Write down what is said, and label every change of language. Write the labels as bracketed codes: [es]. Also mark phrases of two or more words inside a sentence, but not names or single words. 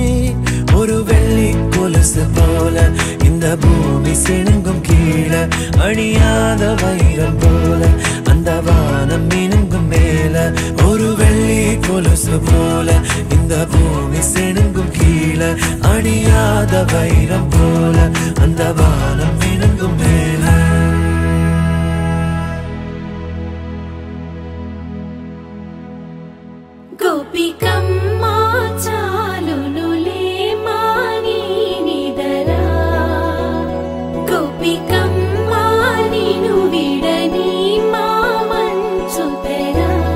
[ta] ஒரு வெள்ளி கொலுசு போல இந்த பூமி சிணுங்கும் கீழே, அணியாத வைரம் போல அந்த வானம் மினுங்கும் மேல. ஒரு வெள்ளி கொலுசு போல இந்த பூமி சிணுங்கும் கீழே, அணியாத வைரம் போல அந்த வானம் மினுங்கும் மேல. [te] గోపికమ్మా చాలునులే మాని నిదరా, గోపికమ్మా నిను విడని మా మంచు తెరా.